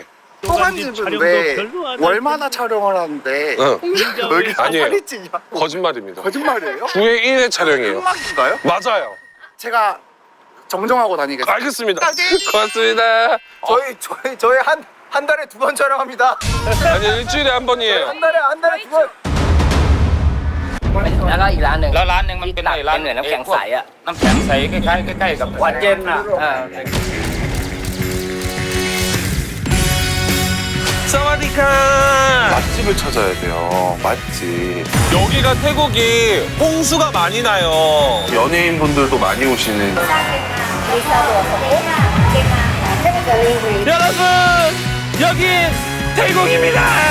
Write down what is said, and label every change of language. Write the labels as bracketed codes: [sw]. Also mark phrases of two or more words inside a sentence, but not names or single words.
[ko] 또간집은 왜 월마다 촬영을 하는데 여기 아니에요. 퀄리티냐? 거짓말입니다. 거짓말이에요? 주에 1회 촬영이에요. 흑막인가요? 맞아요. 제가 정정하고 다니겠습니다. 알겠습니다. 고맙습니다. 저희 한 달에 2번 촬영합니다. 아니 일주일에 한 번이에요. 한 달에 2번. [th] แล้วก็อีกร้านหนึ่ง แล้วร้านหนึ่งมันเป็น ตัก ร้าน เป็นเหมือนน้ำแข็งใสอ่ะ น้ำแข็งใสใกล้ๆใกล้ๆกับหวานเย็นอ่ะ [ko] 사와디카. 맛집을 찾아야 돼요. 맛집. 여기가 태국이 홍수가 많이 나요. 연예인분들도 많이 오시는. 여러분, 여긴 태국입니다.